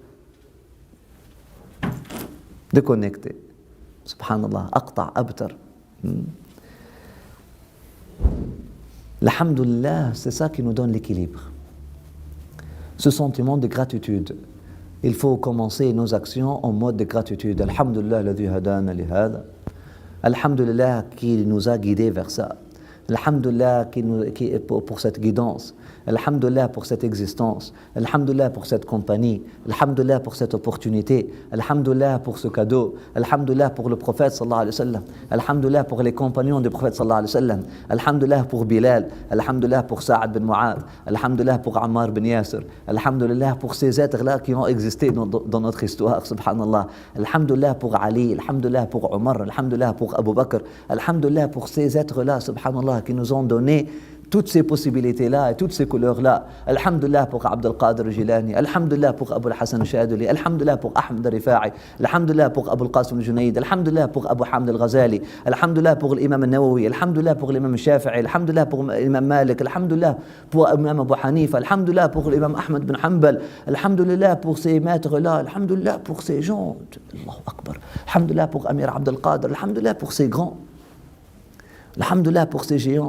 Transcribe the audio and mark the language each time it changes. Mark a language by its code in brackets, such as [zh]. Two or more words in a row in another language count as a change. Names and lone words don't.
[fr] Déconnecté. [ar] سبحان الله. أقطع، أبتر. [fr] L'Alhamdulillah, c'est ça qui nous donne l'équilibre. Ce sentiment de gratitude. Il faut commencer nos actions en mode de gratitude. [ar] الحمد لله، الذي هدانا لهذا. [fr] Alhamdulillah qui nous a guidés vers ça. Alhamdulillah pour cette guidance. Alhamdulillah pour cette existence. Alhamdulillah pour cette compagnie. Alhamdulillah pour cette opportunité. Alhamdulillah pour ce cadeau. Alhamdulillah pour le prophète [ar] صلى الله عليه وسلم. [fr] Alhamdulillah pour les compagnons du prophète [ar] صلى الله عليه وسلم. [fr] Alhamdulillah pour Bilal. Alhamdulillah pour Sa'ad bin Mu'adh. Alhamdulillah pour Ammar bin Yasir. Alhamdulillah pour ces êtres-là qui ont existé dans notre histoire, subhanallah. Alhamdulillah pour Ali. Alhamdulillah pour Omar. Alhamdulillah pour Abu Bakr. Alhamdulillah pour ces êtres-là, subhanallah, qui nous ont donné toutes ces possibilités-là et toutes ces couleurs-là. Alhamdulillah pour Abdul Qadir Jilani, Alhamdulillah pour Abu Hassan Shadili, Alhamdulillah pour Ahmed Rifa'i, Alhamdulillah pour Abu Qasim Junayd, Alhamdulillah pour Abu Hamd al-Ghazali, Alhamdulillah pour l'imam al-Nawawi, Alhamdulillah pour l'imam al-Shafi'i, Alhamdulillah pour l'imam Malik, Alhamdulillah pour l'imam Abu Hanifa, Alhamdulillah pour l'imam Ahmed bin Hanbal, Alhamdulillah pour ces maîtres-là, Alhamdulillah pour ces gens, [ar] الله أكبر, [fr] Alhamdulillah pour Amir Abdel Qadir, Alhamdulillah pour ces grands, Alhamdulillah pour ces géants.